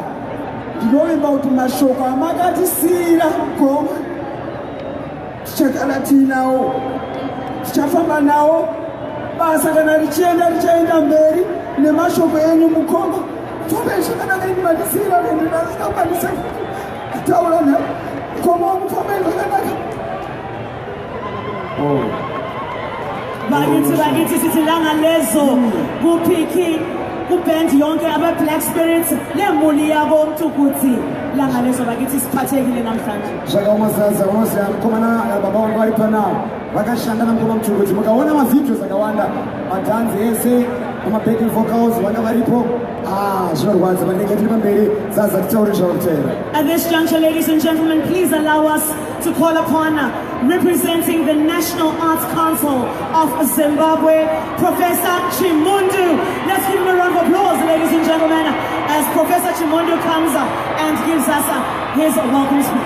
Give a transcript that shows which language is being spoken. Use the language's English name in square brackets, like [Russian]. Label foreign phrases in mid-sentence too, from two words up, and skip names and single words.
[Shona] Ndinovimba kuti mashoko amakatisiyira mukoma tichagara tiinawo, tichafamba nawo. Basa kana richienda richaenda mberi nemashoko enyu mukoma. Fambe zvakanaka, indimatisiyira vanhu vasingakwanisa kutaura nawo. Mukoma wangu fambe zvakanaka. [North Ndebele] Bakithi sithi langa lezo kuphiki kuband yonke aba-black spirits nemuli yabo Mtukudzi. Langa lezo bakithi siphathekile namhlanje. [Shona] Zvakaomazaza unoziva mukomana baba vangu vari panawo vakashanda namukoma Mtukudzi. Mukaona mavideos akawanda, madhanzi ese namabacking vocals vanga varipo. Zvinorwadza vanenge tiri pamberi. Zaza titaure zvakutaira. [English] At this juncture, ladies and gentlemen, please allow us to call upon representing the National Arts Council of Zimbabwe, Professor Chimundu. Let's give him a round of applause, ladies and gentlemen, as Professor Chimundu comes and gives us his welcome speech.